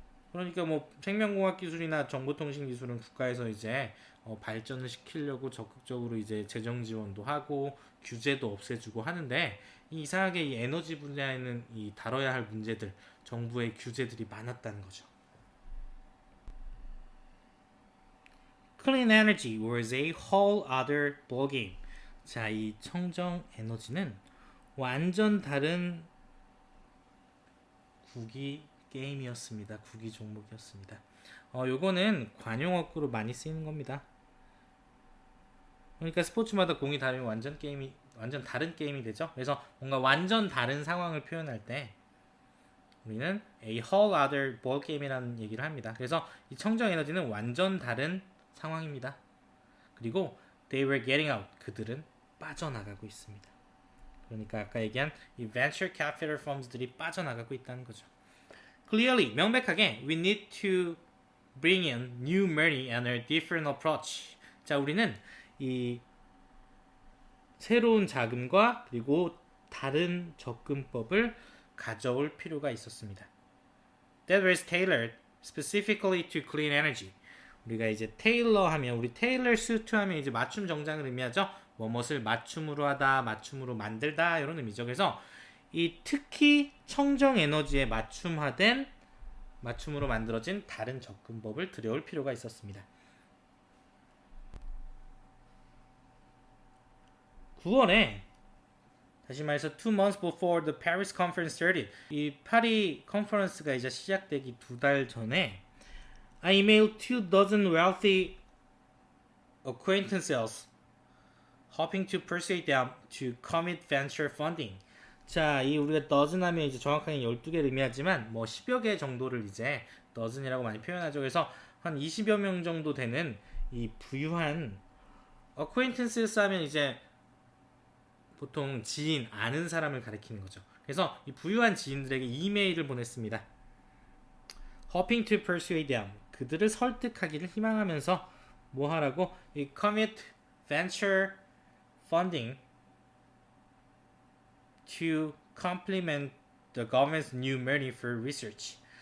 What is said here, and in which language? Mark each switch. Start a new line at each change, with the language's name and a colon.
Korean: 그러니까 뭐 생명공학 기술이나 정보통신 기술은 국가에서 이제 발전을 시키려고 적극적으로 이제 재정 지원도 하고 규제도 없애주고 하는데, 이상하게 이 에너지 분야에는 이 다뤄야 할 문제들, 정부의 규제들이 많았다는 거죠.
English: Clean energy was a whole other ballgame.
Korean: 자, 이 청정 에너지는 완전 다른 구기 게임이었습니다. 구기 종목이었습니다. 요거는 관용어구로 많이 쓰이는 겁니다. 그러니까 스포츠마다 공이 다르면 완전 다른 게임이 되죠. 그래서 뭔가 완전 다른 상황을 표현할 때 우리는
English: a whole other ball game
Korean: 이라는 얘기를 합니다. 그래서 이 청정 에너지는 완전 다른 상황입니다. 그리고
English: they were getting out.
Korean: 그들은 빠져나가고 있습니다. 그러니까 아까 얘기한 이
English: venture capital firms
Korean: 들이 빠져나가고 있다는 거죠.
English: Clearly,
Korean: 명백하게
English: we need to bring in new money and a different approach.
Korean: 자, 우리는 이 새로운 자금과 그리고 다른 접근법을 가져올 필요가 있었습니다.
English: That was tailored specifically to clean energy.
Korean: 우리가 이제 테일러 하면 우리 테일러 수트 하면 이제 맞춤 정장을 의미하죠. 뭐뭇을 맞춤으로 하다, 맞춤으로 만들다 이런 의미죠. 그래서 이 특히 청정 에너지에 맞춤화된 맞춤으로 만들어진 다른 접근법을 들여올 필요가 있었습니다. 9월에 다시 말해서
English: 2 months before the Paris Conference started,
Korean: 이 파리 컨퍼런스가 이제 시작되기 2달 전에
English: I emailed 2 dozen wealthy acquaintances hoping to persuade them to commit venture funding.
Korean: 자, 이 우리가 dozen 하면 이제 정확하게 12개를 의미하지만 뭐 10여 개 정도를 이제 dozen이라고 많이 표현하죠. 그래서 한 20여 명 정도 되는 이 부유한 acquaintances 하면 이제 보통 지인, 아는 사람을 가리키는 거죠. 그래서 이 부유한 지인들에게 이메일을 보냈습니다.
English: Hoping to persuade them.
Korean: 그들을 설득하기를 희망하면서 뭐 하라고? 이
English: commit venture funding to complement the government's new money for research.